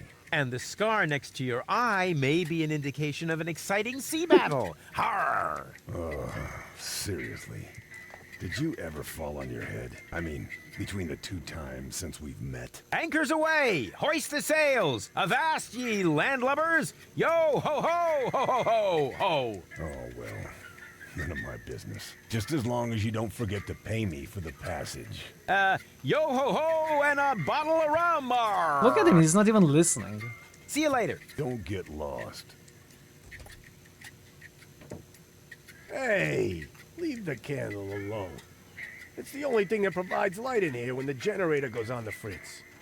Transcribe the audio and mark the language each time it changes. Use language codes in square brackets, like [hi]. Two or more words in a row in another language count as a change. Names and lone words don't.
[en] And the scar next to your eye may be an indication of an exciting sea battle. Har! Oh, seriously. Did you ever fall on your head? I mean, between the 2 times since we've met. Anchors away! Hoist the sails! Avast ye landlubbers! Yo ho ho ho ho ho ho! Oh, well. None of my business. Just as long as you don't forget to pay me for the passage. Yo ho ho and a bottle of rum! Arr. Look at him, he's not even listening. See you later. Don't get lost. Hey! Leave the candle alone. It's the only thing that provides light in here when the generator goes on the fritz.